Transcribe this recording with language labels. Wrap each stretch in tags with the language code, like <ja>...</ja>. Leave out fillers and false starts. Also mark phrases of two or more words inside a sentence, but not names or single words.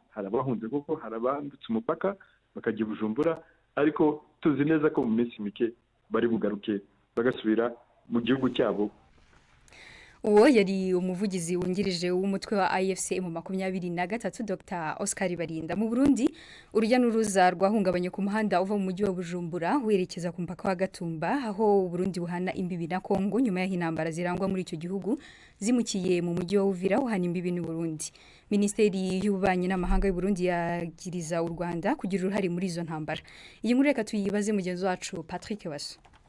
<rw>Harabahunze kuko harabambutse umupaka bakajya Bujumbura, ariko tuzi neza ko mu minsi mike bari bugaruke bagasubira mu gihugu cyabo. Uwo yari umuvugizi wungirije w'umutwe wa AFC mu 23 Dr Oscar Barinda. Mu Burundi urujya n'uruza rwahungabanye ku muhanda uva mu mujyi wa Bujumbura werekeza ku mpaka wa Gatumba aho Burundi buhana imbibi na Kongo nyuma y'intambara zirangwa muri icyo gihugu zimukiye mu mujyi wa Uvira uhana imbibi n'u Burundi. Ministeri y'Ububanyi n'Amahanga y'u Burundi yagiriza u Rwanda kugira uruhare muri izo ntambara. Iyi nkuru reka tuyibaze mugenzi wacu Patrick Waso.</rw>